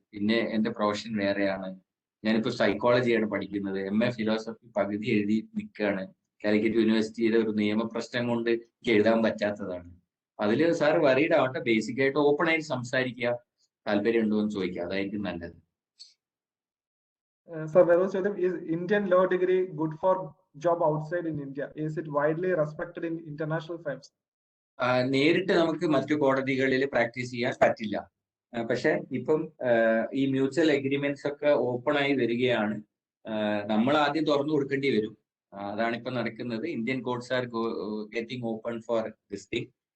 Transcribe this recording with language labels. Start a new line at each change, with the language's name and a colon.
Malayalam: പിന്നെ എന്റെ പ്രൊഫഷൻ വേറെയാണ്. ഞാനിപ്പോ സൈക്കോളജിയാണ് പഠിക്കുന്നത്. MA ഫിലോസഫി പകുതി എഴുതി നിൽക്കുകയാണ്. കാലിക്കറ്റ് യൂണിവേഴ്സിറ്റിയിലെ ഒരു നിയമപ്രശ്നം കൊണ്ട് എനിക്ക് എഴുതാൻ പറ്റാത്തതാണ്. അതില് സാർ വറീഡ് ആവട്ടെ, ബേസിക് ആയിട്ട് ഓപ്പൺ ആയിട്ട് സംസാരിക്കുക, താല്പര്യം ഉണ്ടോ എന്ന് ചോദിക്കുക, അതായിരിക്കും നല്ലത്. സർ, വേറൊരു ചോദ്യം,
English: is Indian law degree good for job outside in India? Is it widely respected in international firms?
Malayalam: നേരിട്ട് നമുക്ക് മറ്റു കോടതികളിൽ പ്രാക്ടീസ് ചെയ്യാൻ പറ്റില്ല. പക്ഷെ ഇപ്പം ഈ മ്യൂച്വൽ എഗ്രിമെന്റ്സ് ഒക്കെ ഓപ്പൺ ആയി വരികയാണ്. നമ്മൾ ആദ്യം തുറന്നു കൊടുക്കേണ്ടി വരും. അതാണ് ഇപ്പൊ നടക്കുന്നത്.
English: Indian courts are getting open for this thing.